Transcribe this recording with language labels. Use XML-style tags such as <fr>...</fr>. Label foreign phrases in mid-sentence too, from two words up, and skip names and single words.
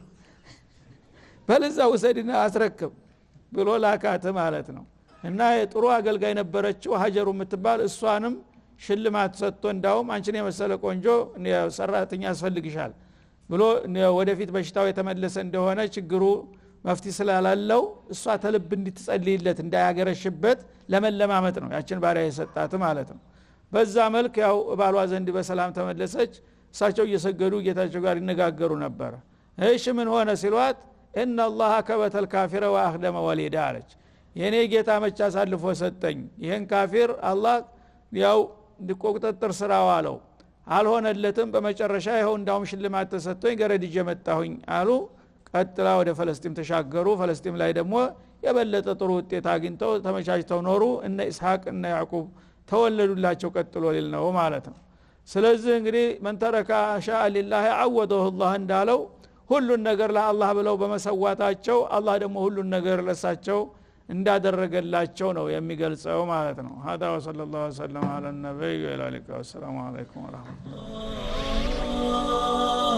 <am>በለዛ ወሰድና አስረክብ ብሎ ላካተ ማለት ነው እና የጥሩ አገልጋይ ነበረችው ሀጀሩ የምትባል እሷንም ሽልማት ሰጥቶ እንዳውም አንቺን የመሰለ ቆንጆ ሰራተኛ ያስፈልግሻል ብሎ ወደፊት በሽታው የተመለሰ እንደሆነ ችግሩ መፍትሄ ስላላለው እሷ ተልብ እንድትጸልይለት እንዳያገረሽበት ለመለማመጥ ነው ያችን ባሪያ የሰጣት ማለት ነው በዛ መልክ ያው ባሏ ዘንድ በሰላም ተመለሰች እሳቸው እየሰገዱ ጌታቸው ጋር ይነጋገሩ ነበር እሺ ምን ሆነ ሲሏት</am> <ar>ان الله كبت الكافر واخدم</ar> <am>وليدا አለች የኔ ጌታ መቻ አሳልፎ ሰጠኝ ይሄን ካፊር አላህ ያው እንዲቆጥጥር ስራው አለው አልሆነለትም በመጨረሻ ይሄው እንዳውም ሽልማት ተሰጥቶኝ ገረድጄ መጣሁኝ አሉ ቀጥላ ወደ ፍልስጤም ተሻገሩ ፍልስጤም ላይ ደግሞ የበለጠ ጥሩ ውጤት አግኝተው ተመቻችተው ኖሩ እነ ኢስሐቅ እና ያዕቆብ ተወለዱላቸው ቀጥሎ ሊል ነው ማለት ነው ስለዚህ እንግዲህ</am> <ar>من ترك شاء لله عوضه الله</ar> <am>እንዳለው ሁሉን ነገር ለአላህ ብለው በመሰዋታቸው አላህ ደግሞ ሁሉን ነገር ለሳቸው እንዳደረገላቸው ነው የሚገልጸው ማለት ነው</am> <ar>هذا وصلى الله وسلم على النبي وعلى اله وصحبه والسلام عليكم ورحمه الله</ar>